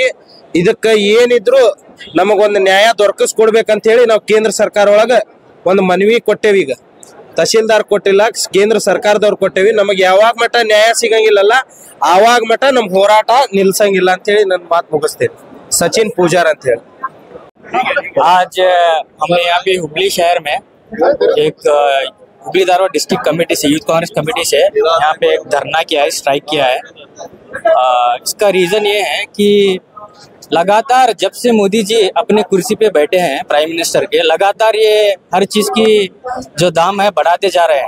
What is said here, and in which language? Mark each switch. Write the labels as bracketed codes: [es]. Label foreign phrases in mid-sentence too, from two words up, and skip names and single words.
[kn] ಇದಕ್ಕ ಏನಿದ್ರು ನಮಗೊಂದು ನ್ಯಾಯ ದೊರಕಿಸ್ಕೊಡ್ಬೇಕಂತ ಹೇಳಿ ನಾವು ಕೇಂದ್ರ ಸರ್ಕಾರ ಒಳಗ ಒಂದು ಮನವಿ ಕೊಟ್ಟೇವಿ. ಈಗ ತಹಸೀಲ್ದಾರ್ ಕೊಟ್ಟಿಲ್ಲ, ಕೇಂದ್ರ ಸರ್ಕಾರದವ್ರು ಕೊಟ್ಟೇವಿ. ನಮಗೆ ಯಾವಾಗ ಮಠ ನ್ಯಾಯ ಸಿಗಂಗಿಲ್ಲಲ್ಲ ಆವಾಗ ಮಠ ನಮ್ ಹೋರಾಟ ನಿಲ್ಸಂಗಿಲ್ಲ ಅಂತ ಹೇಳಿ ನನ್ನ ಮಾತು ಮುಗಿಸ್ತೇನೆ. सचिन पूजार ಅಂತ ಹೇಳಿ. [hi] आज हमने यहाँ पे हुबली शहर में एक हुबली धारवाड़ डिस्ट्रिक्ट कमेटी से, यूथ कांग्रेस कमेटी से यहाँ पे एक धरना किया है, स्ट्राइक किया है। इसका रीजन ये है कि लगातार जब से मोदी जी अपने कुर्सी पे बैठे हैं [en] prime minister [hi] के, लगातार ये हर चीज की जो दाम है बढ़ाते जा रहे हैं।